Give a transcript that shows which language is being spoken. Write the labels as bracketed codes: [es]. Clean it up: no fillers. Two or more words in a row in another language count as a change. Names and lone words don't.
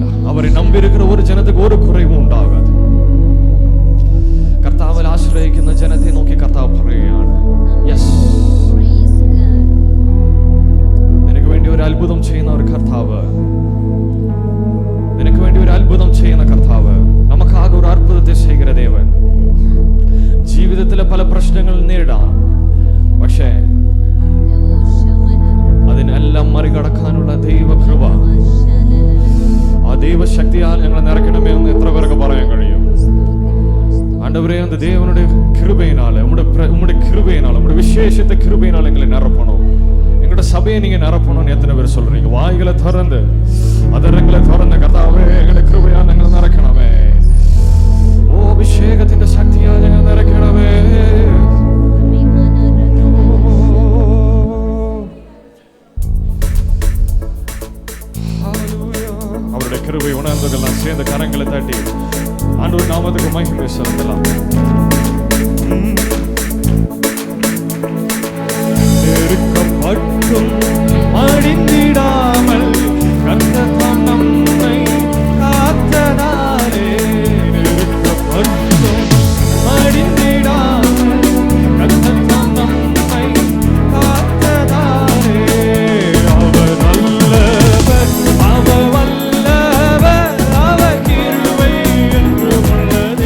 [ml] അവരെ നമ്പിയിരിക്കുന്ന ഒരു ജനതയ്ക്ക് ഒരു കുറവും ഉണ്ടാകാതെ കർത്താവിൽ ആശ്രയിക്കുന്ന ജനത്തെ നോക്കി കർത്താവ് പറയുകയാണ്, യെസ്, നിനക്ക് വേണ്ടി ഒരു അത്ഭുതം ചെയ്യുന്ന ഒരു കർത്താവ്, നിനക്ക് വേണ്ടി ഒരു അത്ഭുതം ചെയ്യുന്ന കർത്താവ്, നമുക്കാകെ ഒരു അത്ഭുതത്തെ ചെയ്യുന്ന ദേവൻ. ജീവിതത്തിലെ പല പ്രശ്നങ്ങൾ നേരിടാം, പക്ഷേ അതിനെല്ലാം മറികടക്കാനുള്ള ദൈവകൃപ, ആ ദൈവശക്തിയാൽ ഞങ്ങൾ നിറയ്ക്കണമേ എന്ന് എത്ര പേർക്ക് പറയാൻ കഴിയും? [ta] ஆண்டவரே, அந்த தேவனுடைய கிருபையினால, உம்முடைய கிருபையினால, உம்முடைய விசேஷத்தை கிருபையினால எங்களை நிரப்பணும். எங்களோட சபையை நீங்க நிரப்பணும்னு எத்தனை பேர் சொல்றீங்க? வாய்களை திறந்து அதரங்களை திறந்து கர்த்தாவே எங்களை கிருபையா [ml] ഞങ്ങൾ നിറയ്ക്കണമേ. ഓ അഭിഷേകത്തിന്റെ ശക്തിയാ ഞങ്ങൾ നിറയ്ക്കണമേ. [ta] அவருடைய கிருபை உணர்ந்ததெல்லாம் சேர்ந்த கரங்களை தட்டி ஆண்டவர் நாமத்துக்கு மகிமை செலுத்தலாம். நெருக்கப்பட்டும் அழிந்திடாமல் கர்த்தர் நம்மை காத்ததாலே, நெருக்கப்பட்டும் அழிந்திடாமல் கர்த்தர் நம்மை காத்ததாலே, அவர் நல்லவர், அவர் வல்லவர், அவர் கிருபை என்றும் உள்ளதே.